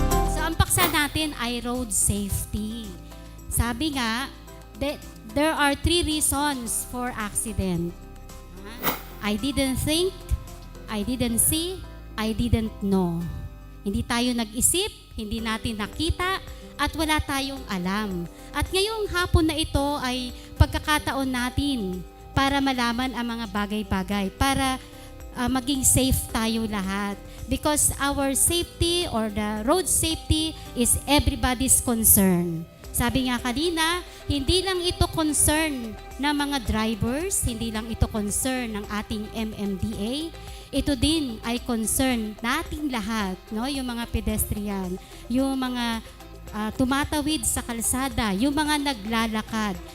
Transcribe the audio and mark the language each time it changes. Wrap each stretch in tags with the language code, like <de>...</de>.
<tl>So, ang paksa natin ay road safety. Sabi nga,</tl> <en>there are 3 reasons for accident. I didn't think, I didn't see, I didn't know.</en> <tl>Hindi tayo nag-isip, hindi natin nakita, at wala tayong alam. At ngayong hapon na ito ay pagkakataon natin para malaman ang mga bagay-bagay, para maging safe tayo lahat.</tl> <en>Because our safety or the road safety is everybody's concern.</en> <tl>Sabi nga kanina, hindi lang ito concern ng mga drivers, hindi lang ito concern ng ating MMDA, ito din ay concern nating lahat, no? Yung mga pedestrian, yung mga tumatawid sa kalsada, yung mga naglalakad.</tl>